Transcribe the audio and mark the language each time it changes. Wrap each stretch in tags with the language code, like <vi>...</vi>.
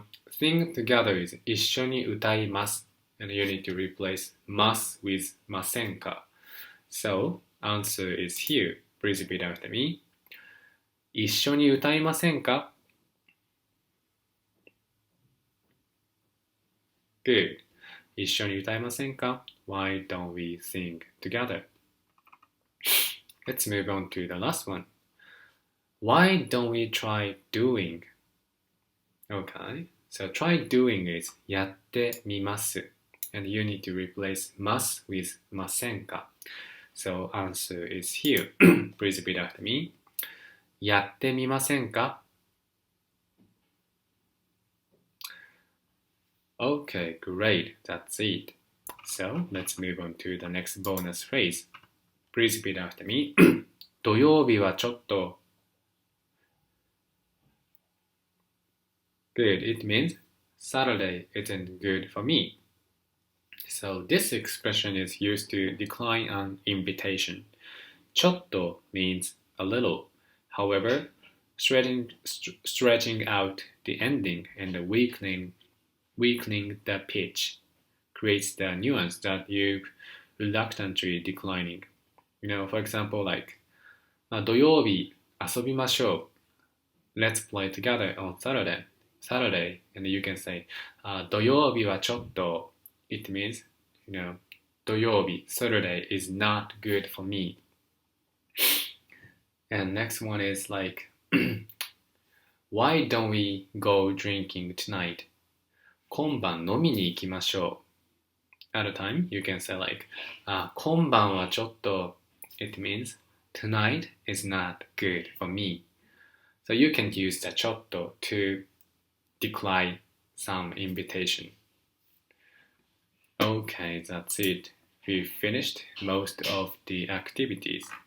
<en>Sing together is</en> <ja>一緒に歌います。</ja> <en>And you need to replace ます with ませんか。 So, answer is here. Please repeat after me.</en> <ja>一緒に歌いませんか？ Good. 一緒に歌いませんか？</ja> <en>Why don't we sing together? Let's move on to the last one. Why don't we try doing? Okay, so try doing is</en> <ja>やってみます。</ja> <en>And you need to replace ます with ませんか。So answer is here. Please repeat after me.</en> <ja>やってみませんか?</ja> <en>Okay, great. That's it. So, let's move on to the next bonus phrase. Please repeat after me.</en> <ja>土曜日はちょっと Good.</ja> <en>It means Saturday isn't good for me. So this expression is used to decline an invitation. ちょっと means a little. However, stretching out the ending and weakening the pitch creates the nuance that you reluctantly declining. For example, like</en> <ja>土曜日遊びましょう.</ja> <en>Let's play together on Saturday, and you can say</en> <ja>土曜日はちょっと.</ja> <en>It means, 土曜日 Saturday is not good for me. And next one is like why don't we go drinking tonight?</en> <ja>今晩飲みに行きましょう.</ja> <en>At a time, you can say like</en> <ja>今晩はちょっと.</ja> <en>It means tonight is not good for me. So you can use the ちょっと to decline some invitation. Okay, that's it. We finished most of the activities.</en>